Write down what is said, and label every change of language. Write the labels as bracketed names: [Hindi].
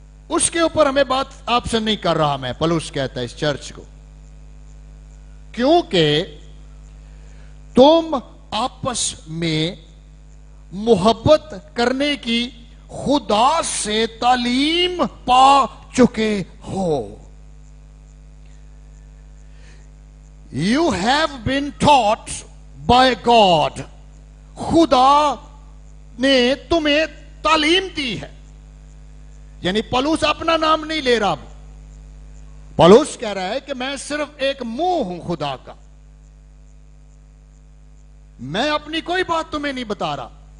[Hindi] उसके ऊपर हमें बात आपसे नहीं कर रहा मैं, पौलुस कहता है इस चर्च को, क्योंकि तुम आपस में मोहब्बत करने की खुदा से तालीम पा चुके हो। [English] You have been taught by God. [Hindi] खुदा ने तुम्हें तालीम दी है। यानी पौलुस अपना नाम नहीं ले रहा। पौलुस कह रहा है कि मैं सिर्फ एक मुंह हूं खुदा का, मैं अपनी कोई बात तुम्हें नहीं बता रहा।